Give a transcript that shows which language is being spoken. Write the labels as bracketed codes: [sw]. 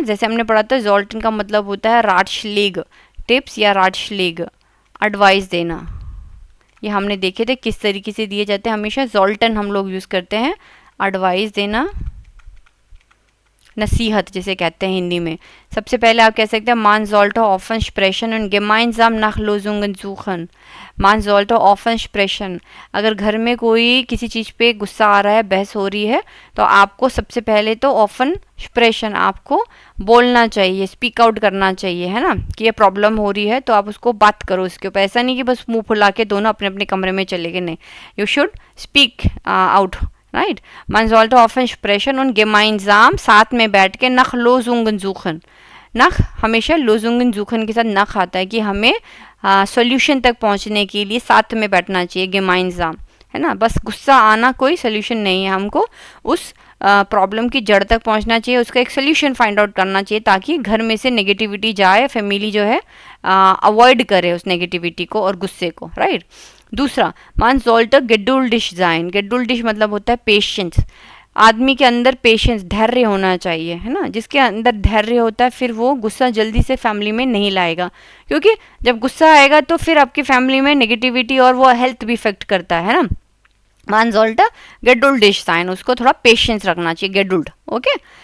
[hi] जैसे हमने पढ़ा था जोल्टन का मतलब होता है राटश्लेग, टिप्स या राटश्लेग, एडवाइस देना. ये हमने देखे थे किस तरीके से दिए जाते हैं. हमेशा जोल्टन हम लोग यूज़ करते हैं, एडवाइस देना, नसीहत जिसे कहते हैं हिंदी में। सबसे पहले आप कह सकते हैं [de] मान sollte offen sprechen und gemeinsam nach Lösungen suchen। मान sollte offen sprechen, [hi] अगर घर में कोई किसी चीज़ पे गुस्सा आ रहा है, बहस हो रही है, तो आपको सबसे पहले तो offen sprechen, आपको बोलना चाहिए, स्पीक आउट करना चाहिए, है ना, कि ये प्रॉब्लम हो रही है तो आप उसको बात करो इसके ऊपर। ऐसा नहीं कि बस मुंह फुला के दोनों अपने अपने कमरे में चले गए, नहीं, you should speak out, right. [de] Man sollte offen sprechen und gemeinsam, [hi] साथ में बैठ के, [de] nach Lösungen suchen। [hi] nach हमेशा [de] Lösungen suchen [hi] के साथ nach आता है कि हमें सॉल्यूशन तक पहुंचने के लिए साथ में बैठना चाहिए, gemeinsam, है ना। बस गुस्सा आना कोई सोल्यूशन नहीं है, हमको उस प्रॉब्लम की जड़ तक पहुंचना चाहिए, उसका एक सोल्यूशन फाइंड आउट करना चाहिए ताकि घर में से नेगेटिविटी जाए, फैमिली जो है अवॉइड करे उस नेगेटिविटी को और गुस्से को, राइट। [de] दूसरा, मान sollte geduldig sein। [hi] geduldig मतलब होता है पेशेंस। आदमी के अंदर पेशेंस, धैर्य होना चाहिए, है ना। जिसके अंदर धैर्य होता है फिर वो गुस्सा जल्दी से फैमिली में नहीं लाएगा, क्योंकि जब गुस्सा आएगा तो फिर आपकी फैमिली में नेगेटिविटी और वो हेल्थ भी इफेक्ट करता है ना। [de] मान sollte geduldig sein, [hi] उसको थोड़ा पेशेंस रखना चाहिए, geduld, ओके।